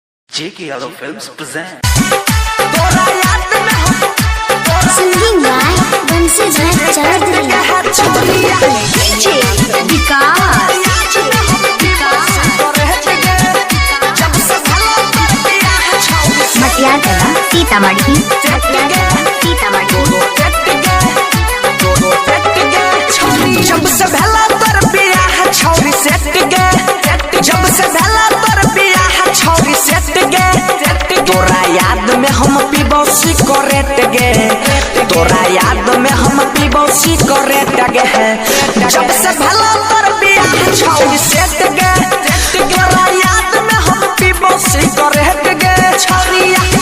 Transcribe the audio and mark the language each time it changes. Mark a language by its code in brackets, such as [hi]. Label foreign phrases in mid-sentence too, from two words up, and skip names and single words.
[en] J.K. Yadav Films present. Singing by Bansi Chaudhary. DJ Vikas. [mai] मटियागला सीतामढ़ी जब से भला तर बियाह छौरी सेट गे, जब से भला तर बियाह छौरी सेट गे, तोरा याद में हम पीबो सिगरेट गे, तोरा याद में हम पीबो सिगरेट गे, जब से भला तर बियाह छौरी सेट गे, तोरा याद में हम पीबो सिगरेट गे, छौरिया